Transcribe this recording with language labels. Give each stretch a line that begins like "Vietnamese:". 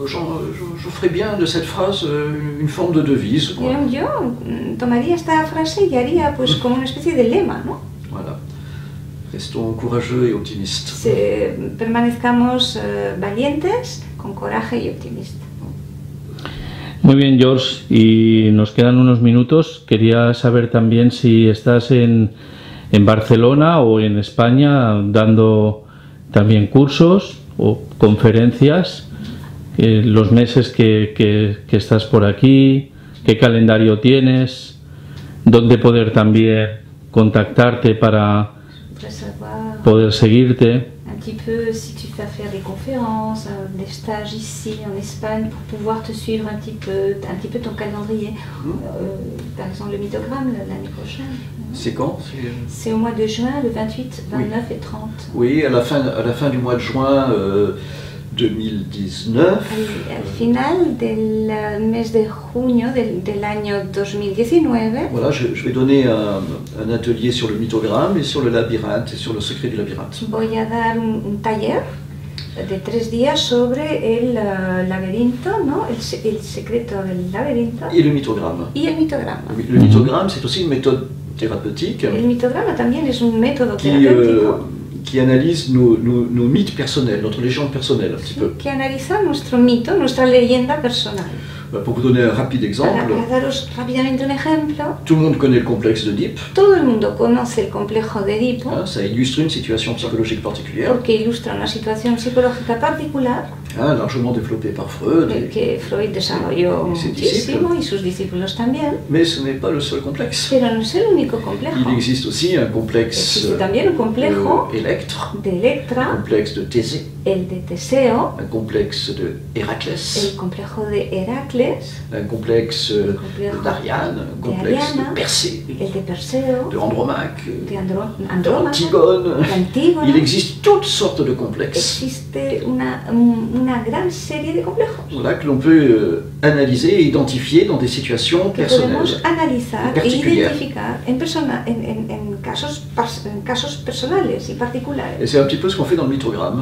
French: je ferai bien de cette phrase une forme de devise. Quoi.
Spanish: Yo tomaría esta frase y haría pues como una especie de lema, ¿no?
French: Voilà. Restons courageux et optimistes.
Spanish: Permanezcamos valientes, con coraje y optimistas. Muy bien, George, y nos quedan unos minutos. Quería saber también si estás en Barcelona o en España dando también cursos o conferencias, los meses que estás por aquí, qué calendario tienes, dónde poder también contactarte para poder seguirte.
French: Un petit peu si tu vas faire des conférences, des stages ici en Espagne pour pouvoir te suivre un petit peu ton calendrier. Par exemple le mythogramme l'année prochaine. C'est quand? C'est au mois de juin, le 28, 29 et 30. Oui, à la fin du mois de juin 2019.
Spanish: Al final del mes de junio del año 2019.
French: Voilà, je vais donner un atelier sur le mythogramme et sur le labyrinthe et sur le secret du labyrinthe.
Spanish: Voy a dar un taller de 3 días sobre el laberinto, ¿no? El secreto del laberinto.
French: Et le mythogramme.
Spanish: Y el mythogramme.
French: Le mythogramme, c'est aussi une méthode thérapeutique.
Spanish: El mythogramme también es un método terapéutico.
French: Qui analyse nos mythes personnels, notre légende personnelle un petit peu.
Spanish: Qui analiza nuestro mito, nuestra leyenda personal.
French: Pour vous donner un rapide exemple,
Spanish: para daros rápidamente un ejemplo,
French: tout le monde connaît le complexe d'Oedipe.
Spanish: Todo el mundo conoce el complejo de Edipo.
French: Ça illustre une situation psychologique particulière.
Spanish: Porque ilustra una situación psicológica particular.
French: Largement développée par Freud.
Spanish: Que Freud desarrolló muchísimo y sus discípulos también.
French: Mais ce n'est pas le seul complexe.
Spanish: Pero no es el único complejo.
French: Il existe aussi un complexe.
Spanish: Existe también un complejo
French: de Electre.
Spanish: De Electra.
French: Un complexe de Thésée.
Spanish: El de Teseo.
French: Un complexe de Héraclès.
Spanish: El complejo de Heracles.
French: Un complexe d'Ariane. Un complexe de Persée.
Spanish: El de Perseo.
French: De Andromaque.
Spanish: De Andrómaca.
French: Antigone.
Spanish: Antígona.
French: Il existe toutes sortes de complexes.
Spanish: Existe una gran serie de complejos.
French: Voilà, que l'on peut analyser et identifier dans des situations personnelles.
Spanish: Podemos analizar e identificar en casos personales y particulares.
French: Et c'est un petit peu ce qu'on fait dans le mythogramme.